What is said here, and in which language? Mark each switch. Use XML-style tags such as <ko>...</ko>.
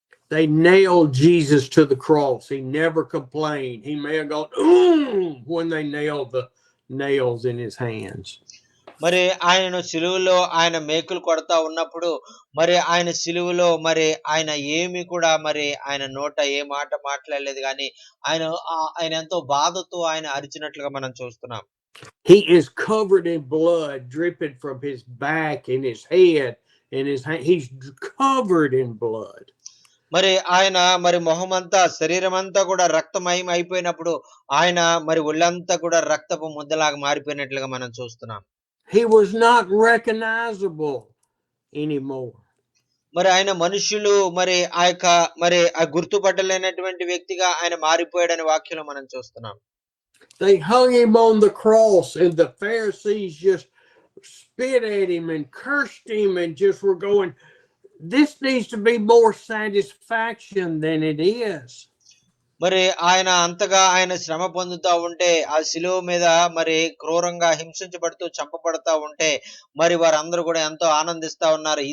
<en>They nailed Jesus to the cross. He never complained. He may have gone when they nailed the nails in his hands.</en> <te>మరి ఆయనను సిలువలో ఆయన మేకులు కొడతా ఉన్నప్పుడు మరి ఆయన సిలువలో మరి ఆయన ఏమి కూడా మరి ఆయన నోట ఏ మాట మాట్లాడలేదు, కానీ ఆయన ఎంతో బాధతో ఆయన అరిచినట్లుగా మనం చూస్తున్నాం.</te> <en>He is covered in blood dripping from his back and his head and his hand. He's covered in blood.</en> <te>మరి ఆయన మరి మొహమంతా శరీరం అంతా కూడా రక్తమయం అయిపోయినప్పుడు ఆయన మరి ఒళ్ళంతా కూడా రక్తపు ముద్దలాగా మారిపోయినట్లుగా మనం చూస్తున్నాం.</te> <en>He was not recognizable anymore.</en> <te>మరి ఆయన మనుషులు మరి ఆ గుర్తుపట్టలేనటువంటి వ్యక్తిగా ఆయన మారిపోయాడని వాక్యంలో మనం చూస్తున్నాం.</te> <en>They hung him on the cross and the Pharisees just spit at him and cursed him and just were going, this needs to be more satisfaction than it is.</en> <te>మరి ఆయన శ్రమ పొందుతా ఉంటే ఆ శిలువ మీద మరి క్రూరంగా హింసించబడుతూ చంపబడతా ఉంటే మరి వారందరూ కూడా ఎంతో ఆనందిస్తా ఉన్నారు.</te>